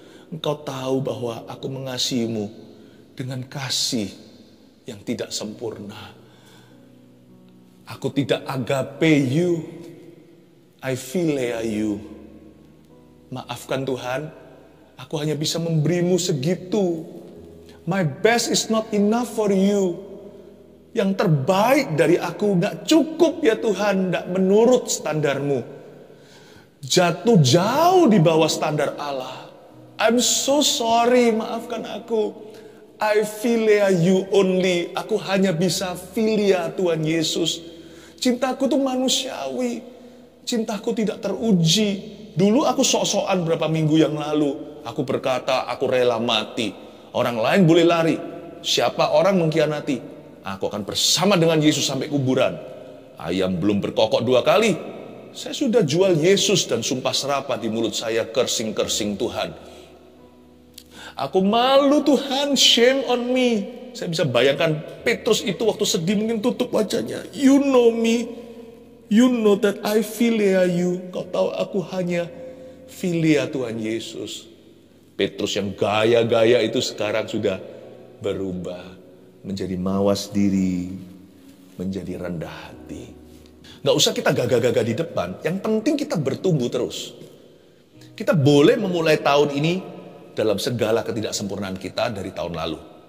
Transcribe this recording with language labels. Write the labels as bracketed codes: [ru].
[id] Engkau tahu bahwa aku mengasihimu dengan kasih yang tidak sempurna. Aku tidak agape you, [en] I philea you. [id] Maafkan Tuhan, aku hanya bisa memberimu segitu. [en] My best is not enough for you. [id] Yang terbaik dari aku gak cukup ya Tuhan, gak menurut standarmu. Jatuh jauh di bawah standar Allah. [en] I'm so sorry, [id] maafkan aku. [en] I philea you only. [id] Aku hanya bisa philia Tuhan Yesus. Cintaku tuh manusiawi. Cintaku tidak teruji. Dulu aku sok-sokan berapa minggu yang lalu. Aku berkata, aku rela mati. Orang lain boleh lari. Siapa orang mengkhianati, aku akan bersama dengan Yesus sampai kuburan. Ayam belum berkokok 2 kali. Saya sudah jual Yesus dan sumpah serapah di mulut saya kersing-kersing Tuhan. Aku malu Tuhan, [en] shame on me. [id] Saya bisa bayangkan Petrus itu waktu sedih mungkin tutup wajahnya. [en] You know me. You know that I philea you. [id] Kau tahu aku hanya Filia Tuhan Yesus. Petrus yang gaya-gaya itu sekarang sudah berubah menjadi mawas diri, menjadi rendah hati. Gak usah kita gagah-gagah di depan, yang penting kita bertumbuh terus. Kita boleh memulai tahun ini dalam segala ketidaksempurnaan kita dari tahun lalu.